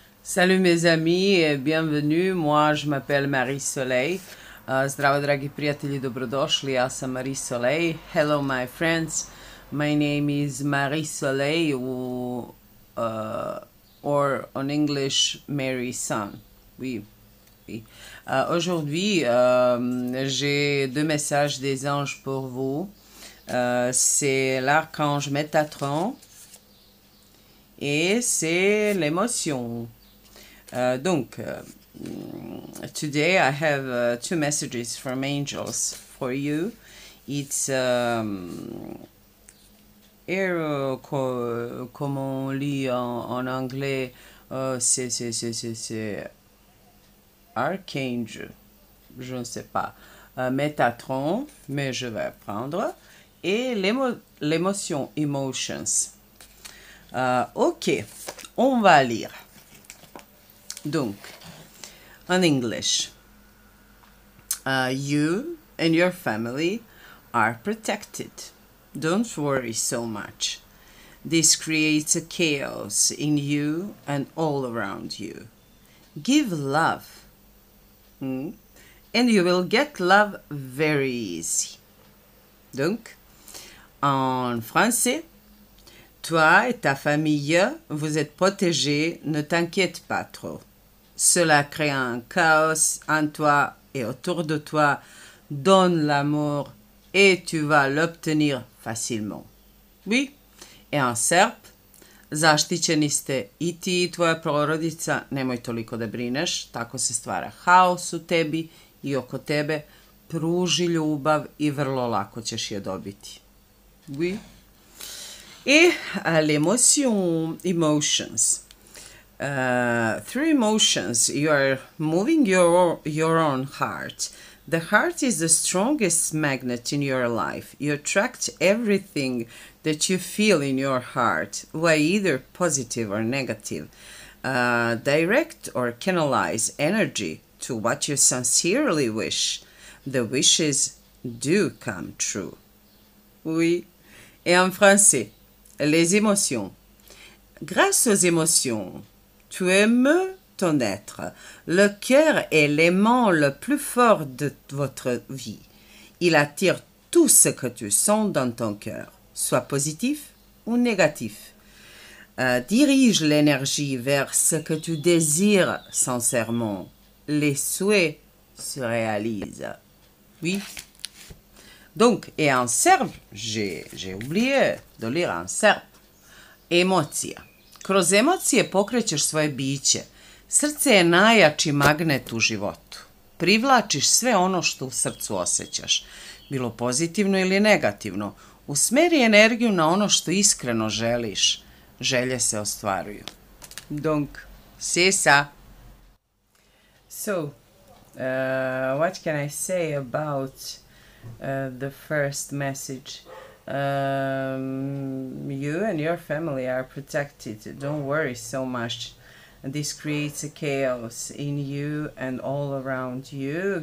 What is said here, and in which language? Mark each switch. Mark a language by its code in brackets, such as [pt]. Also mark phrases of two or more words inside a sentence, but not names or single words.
[fr] Salut mes amis et bienvenue. Moi, je m'appelle Marie Soleil. [sr] Zdravo, dragi prijatelji, dobrodošli. Ja sam Marie Soleil. [en] Hello, my friends. My name is Marie Soleil, or on English, Mary Sun. [fr] Oui, oui. Aujourd'hui, j'ai deux messages des anges pour vous. C'est l'archange Métatron et c'est l'émotion. [en] Today I have two messages from angels for you. It's here, [fr] comme on lit en anglais, c'est archange, je ne sais pas, Métatron, mais je vais prendre, et l'émotion, emotions. Ok, on va lire. Donc, en [en] English, you and your family are protected. Don't worry so much. This creates a chaos in you and all around you. Give love, and you will get love very easy. [fr] Donc, en français, toi et ta famille, vous êtes protégés, ne t'inquiète pas trop. Cela crée un chaos en toi et autour de toi. Donne l'amour et tu vas l'obtenir facilement. Oui, et en srp, [sr] zaštićeni ste i ti i tvoja porodica, nemoj toliko da brineš, tako se stvara haos u tebi i oko tebe, pruži ljubav i vrlo lako ćeš je dobiti. [fr] Oui. Et l'émotion, emotions. [en] Through emotions, you are moving your own heart. The heart is the strongest magnet in your life. You attract everything that you feel in your heart, whether either positive or negative. Direct or canalize energy to what you sincerely wish. The wishes do come true. [fr] Oui. Et en français, les émotions. Grâce aux émotions, tu aimes ton être. Le cœur est l'aimant le plus fort de votre vie. Il attire tout ce que tu sens dans ton cœur, soit positif ou négatif. Dirige l'énergie vers ce que tu désires sincèrement. Les souhaits se réalisent. Oui. Donc, et en serbe, j'ai oublié de lire en serbe. [sr] Emocija. Kroz emocije pokrećeš svoje biće. Srce je najjači magnet u životu. Privlačiš sve ono što u srcu osjećaš, bilo pozitivno ili negativno. Usmeri energiju na ono što iskreno želiš. Želje se ostvaruju. [fr] Donc, c'est ça. [en] So, what can I say about the first message? You and your family are protected. Don't worry so much. This creates a chaos in you and all around you.